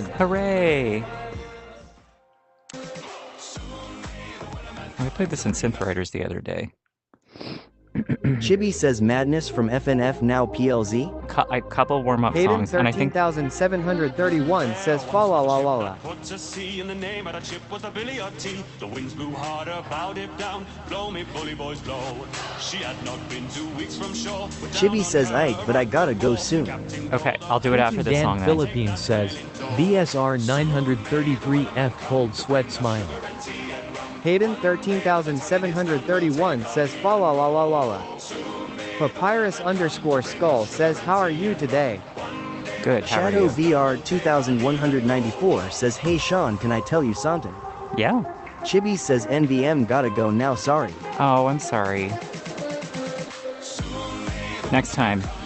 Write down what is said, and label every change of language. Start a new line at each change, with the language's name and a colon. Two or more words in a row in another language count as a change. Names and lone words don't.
English: Hooray! I played this in Synth Riders the other day. Chibi says madness from FNF now PLZ. A couple warm-up Hayden songs, and I think 13,731 says fa la la la la. Put a C in the name of the chip was a Billy or T. The winds blew harder, bowed it down. Blow me, bully boys, blow. She had not been 2 weeks from shore. Chibi says Ike, but I gotta go soon. okay, I'll do it after this Dan song then. Philippines says VSR 933F cold sweat smile. Hayden 13,731 says fa la la la la la. Papyrus underscore skull says how are you today? Good, how are Shadow you? VR 2194 says hey Sean can I tell you something? Yeah. Chibi says NVM gotta go now sorry. Oh, I'm sorry. Next time.